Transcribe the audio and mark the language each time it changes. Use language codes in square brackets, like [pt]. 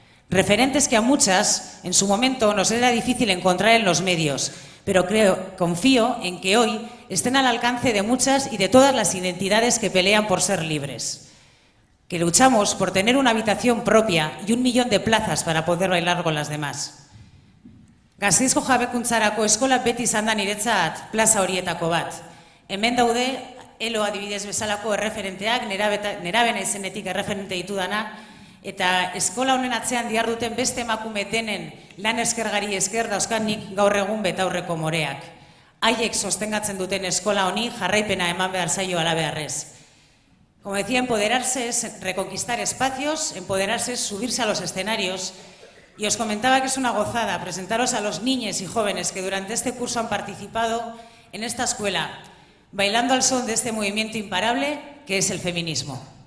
[es] Referentes que a muchas, en su momento, nos era difícil encontrar en los medios, pero confío en que hoy estén al alcance de muchas y de todas las identidades que pelean por ser libres. Que luchamos por tener una habitación propia y 1 millón de plazas para poder bailar con las demás. [eu] Gasteizko jabekuntzarako eskola beti izan da niretzat plaza horietako bat. Hemen daude, Elo adibidez bezalako erreferenteak, nerabena izenetik erreferente ditudana, eta eskola honen atzean diharduten beste emakume denen lan eskergari esker dauzkanik gaur egun betaurreko moreak. Haiek sostengatzen duten eskola honi jarraipena eman behar zaio halabeharrez. [es] Como decía, empoderarse es reconquistar espacios, empoderarse es subirse a los escenarios. Y os comentaba que es una gozada presentaros a los niños y jóvenes que durante este curso han participado en esta escuela, bailando al son de este movimiento imparable que es el feminismo.